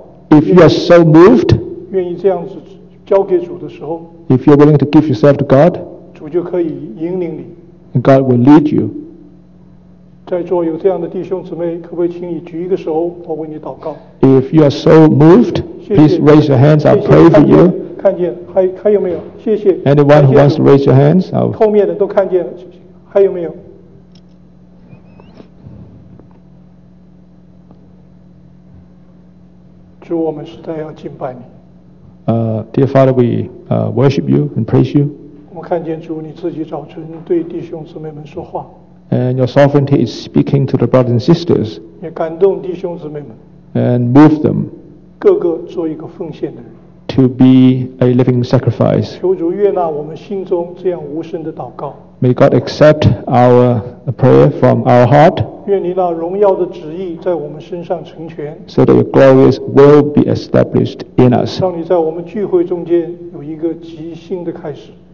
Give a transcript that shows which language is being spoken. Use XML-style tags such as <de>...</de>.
<en>If you are so moved, if you are willing to give yourself to God, God will lead you.</en> <zh>在座有这样的弟兄姊妹，可不可以请你举一个手，我为你祷告。</zh> <en>If you are so moved,</en> <zh>谢谢</zh> <en>please raise your hands. I'll pray for you.</en> <zh>看见，还有没有？谢谢。</zh> <en>Anyone who wants to raise your hands,</en> <zh>后面的都看见了，谢谢。还有没有？主，我们实在要敬拜你。</zh> <en>Dear Father, we worship you and praise you.</en> <zh>我们看见主你自己早晨对弟兄姊妹们说话。</zh> <en>And your sovereignty is speaking to the brothers and sisters.</en> <zh>也感动弟兄姊妹们。</zh> <en>And move them.</en> <zh>个个做一个奉献的人。</zh> <en>To be a living sacrifice.</en> <zh>求主悦纳我们心中这样无声的祷告。</zh> <en>May God accept our prayer from our heart.</en> <zh>愿你那荣耀的旨意在我们身上成全。</zh> <en>So that your glorious will be established in us.</en> <zh>让你在我们聚会中间有一个极新的开始。</zh>